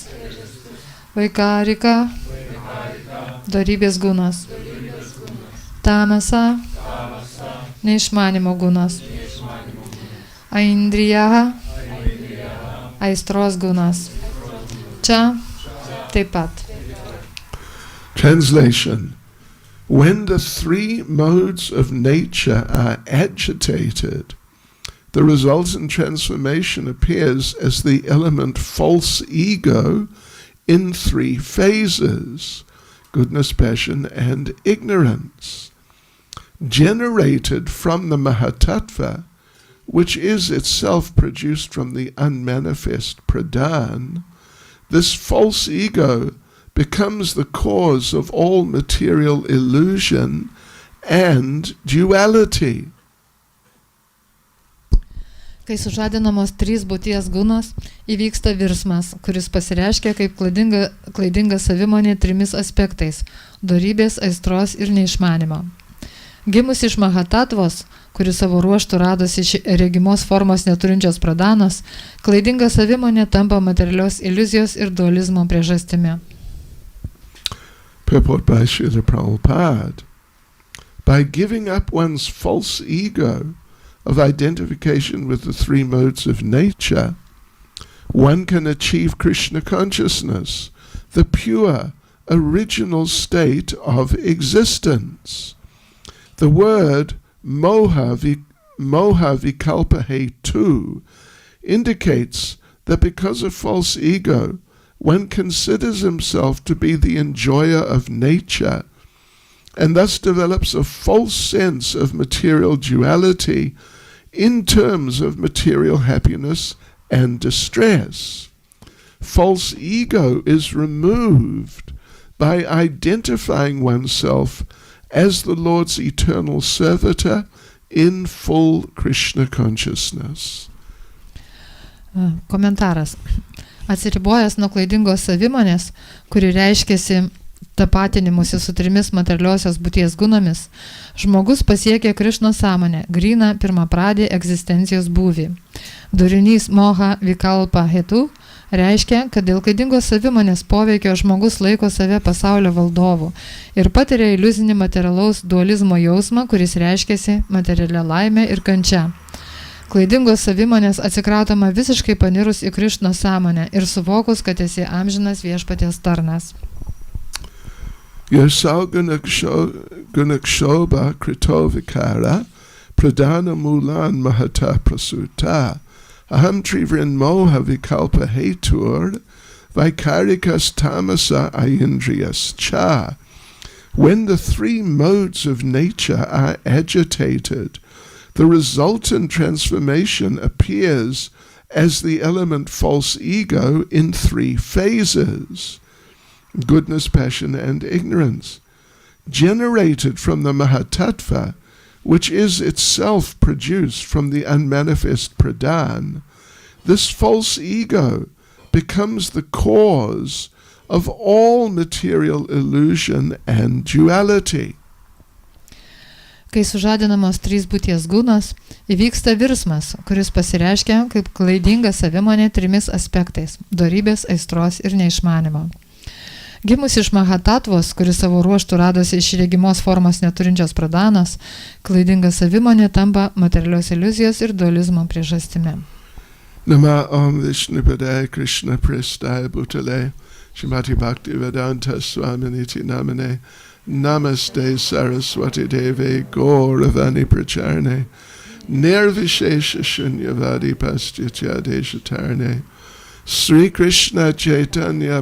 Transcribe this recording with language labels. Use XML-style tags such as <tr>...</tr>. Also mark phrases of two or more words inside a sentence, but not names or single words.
<lt>Vaikarika. Dorybės gunas. Tamasa. Neišmanimo gunas. Aindrijaha. Aistros gunas. Čia taip pat.</lt> <en>Translation. When the three modes of nature are agitated, the resultant transformation appears as the element false ego in three phases: goodness, passion, and ignorance. Generated from the Mahatattva, which is itself produced from the unmanifest Pradhan, this false ego becomes the cause of all material illusion and duality.</en> <lt>Kai sužadinamos trys būties gunos, įvyksta virsmas, kuris pasireiškia kaip klaidinga savimonė trimis aspektais – dorybės, aistros ir neišmanimo. Gimus iš Mahatatvos, kuris savo ruoštų radosi iš regimos formos neturinčios pradanos, klaidinga savimonė tampa materialios iliuzijos ir dualizmo priežastimi.</lt> <en>Purport by Srila Prabhupada. By giving up one's false ego of identification with the three modes of nature, one can achieve Krishna consciousness, the pure, original state of existence. The word</en> <sa>moha vikalpa hetu</sa> <en>indicates that because of false ego, one considers himself to be the enjoyer of nature and thus develops a false sense of material duality in terms of material happiness and distress. False ego is removed by identifying oneself as the Lord's eternal servitor in full Krishna consciousness.</en> <lt>Komentaras. Atsiribojęs nuo klaidingos savimonės, kuri reiškiasi tapatinimusi su trimis materialiosios būties gunomis, žmogus pasiekia Krišno sąmonę, gryną pirmapradį egzistencijos būvį. Durinys</lt> <sa>moha vikalpa hetu</sa> <lt>reiškia, kad dėl klaidingos savimonės poveikio žmogus laiko save pasaulio valdovu ir patiria iliuzinį materialaus dualizmo jausmą, kuris reiškiasi materialia laimė ir kančia. Klaidingos savimonės atsikratoma visiškai panirus į Krišno sąmonę ir suvokus, kad esi amžinas viešpaties tarnas.</lt> <sa>Yasau gunakshoba krito vikara pradana mulan mahata prasuta aham trivrin moha vikalpa hetur vikarikas tamasa ayindriyas cha.</sa> <en>When the three modes of nature are agitated, the resultant transformation appears as the element false ego in three phases: goodness, passion, and ignorance, generated from the Mahatattva, which is itself produced from the unmanifest Pradhan. This false ego becomes the cause of all material illusion and duality.</en> <lt>Kai sužadinamos trys būties gunos, įvyksta virsmas, kuris pasireiškia kaip klaidinga savimonė trimis aspektais – dorybės, aistros ir neišmanimo. Gimus iš Mahatatvos, kuris savo ruoštų radosi iš regimos formos neturinčios pradanos, klaidinga savimonė tampa materialios iliuzijos ir dualizmo priežastimi.</lt> <sa>Nama Om Vishnupadaya Krishna Prestaya Bhutale Shrimati Bhakti Swami Niti Namane Namaste Saraswati Deve Gauravani Pracharne Nirvishesha Shunyavadi Pastyatya Deshatarne Sri Krishna Chaitanya</sa>